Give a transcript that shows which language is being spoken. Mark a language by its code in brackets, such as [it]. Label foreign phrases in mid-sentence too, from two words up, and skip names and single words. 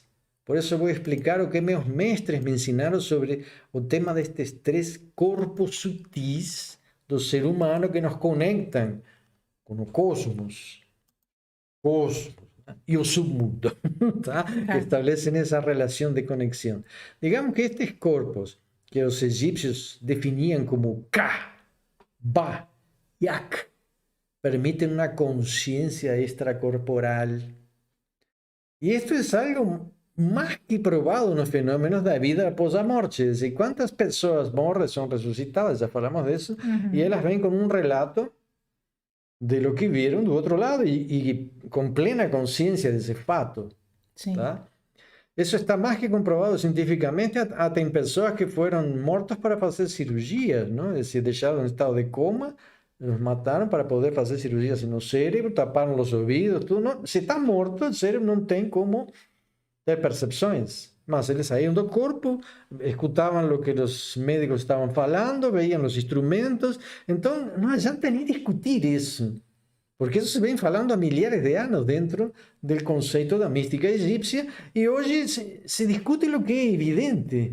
[pt] Por isso vou explicar o que meus mestres me ensinaram sobre o tema destes 3 corpos sutis do ser humano que nos conectam com o cosmos e o submundo, tá? Que estabelecem essa relação de conexão. Digamos que estes corpos que os egípcios definiam como Ka, Ba e Ak, [es] permiten una conciencia extracorporal. Y esto es algo más que probado en los fenómenos de la vida pós-morte. Es decir, ¿cuántas personas morren son resucitadas? Ya hablamos de eso. Y ellas ven con un relato de lo que vieron do otro lado y con plena conciencia de ese fato. Sí. ¿Tá? Eso está más que comprobado científicamente. Hasta en personas que fueron muertas para hacer cirugías, ¿no? Es decir, dejaron en estado de coma, los mataron para poder hacer cirugías en el cerebro, taparon los oídos, [pt] tudo. Não, se está morto, o cérebro não tem como ter percepções. Mas eles saíam do corpo, escutavam o que os médicos estavam falando, veían os instrumentos. Então, não adianta nem discutir isso, porque isso se vem falando há milhares de anos dentro do conceito da mística egípcia, e hoje se discute o que é evidente.